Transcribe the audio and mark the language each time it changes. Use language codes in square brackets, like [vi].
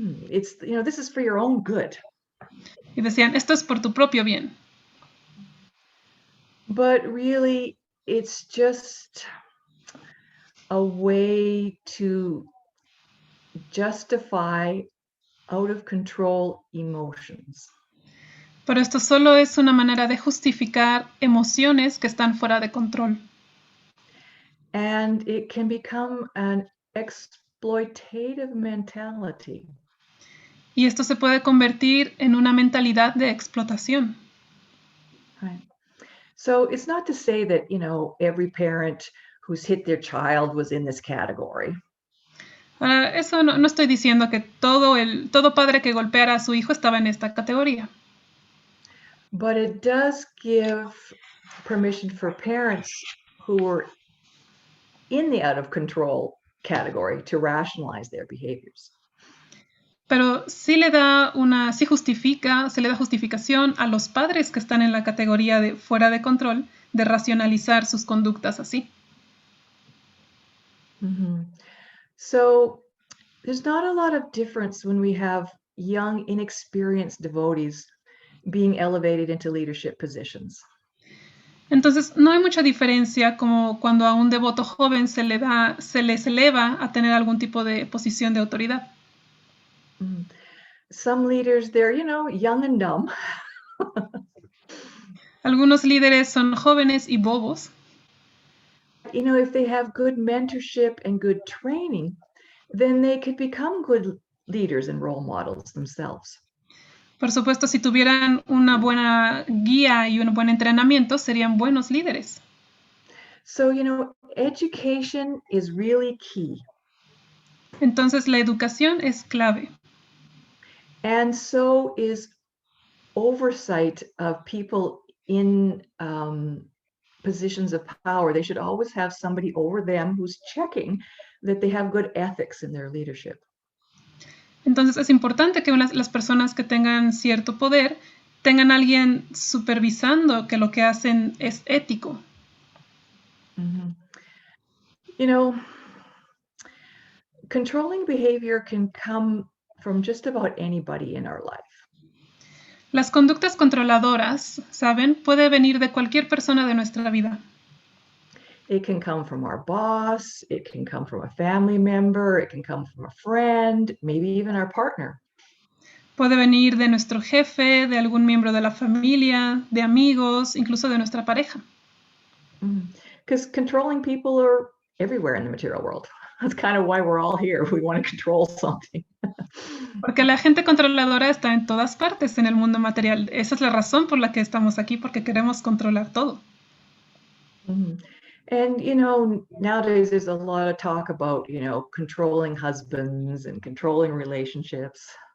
[en] It's, this is for your own good. [es] Y decían, esto es por tu propio bien. [en] But really, it's just a way to justify out of control emotions. [es] Pero esto solo es una manera de justificar emociones que están fuera de control. [en] And it can become an exploitative mentality. [es] Y esto se puede convertir en una mentalidad de explotación. [en] Right. So it's not to say that, every parent who's hit their child was in this category. [es] Eso no estoy diciendo que todo padre que golpeara a su hijo estaba en esta categoría. [en] But it does give permission for parents who were in the out of control category to rationalize their behaviors. [es] Pero sí le da justificación a los padres que están en la categoría de fuera de control de racionalizar sus conductas así. Mm-hmm. [en] So there's not a lot of difference when we have young, inexperienced devotees being elevated into leadership positions. [es] Entonces, no hay mucha diferencia como cuando a un devoto joven se les eleva a tener algún tipo de posición de autoridad. Mm. [en] Some leaders, they're, young and dumb. [es] Algunos líderes son jóvenes y bobos. [en] If they have good mentorship and good training, then they could become good leaders and role models themselves. [es] Por supuesto, si tuvieran una buena guía y un buen entrenamiento, serían buenos líderes. [en] So, education is really key. [es] Entonces, la educación es clave. [en] And so is oversight of people in positions of power. They should always have somebody over them who's checking that they have good ethics in their leadership. [es] Entonces es importante que las personas que tengan cierto poder tengan a alguien supervisando que lo que hacen es ético. Mm-hmm. [en] Controlling behavior can come from just about anybody in our life. [es] Las conductas controladoras, ¿saben? Puede venir de cualquier persona de nuestra vida. [en] It can come from our boss, it can come from a family member, it can come from a friend, maybe even our partner. [es] Puede venir de nuestro jefe, de algún miembro de la familia, de amigos, incluso de nuestra pareja. [en] Because controlling people are everywhere in the material world. That's kind of why we're all here. We want to control something. [es] Porque la gente controladora está en todas partes en el mundo material. Esa es la razón por la que estamos aquí, porque queremos controlar todo. Mhm. [en] And, you know, nowadays there's a lot of talk about, you know, controlling husbands and controlling relationships.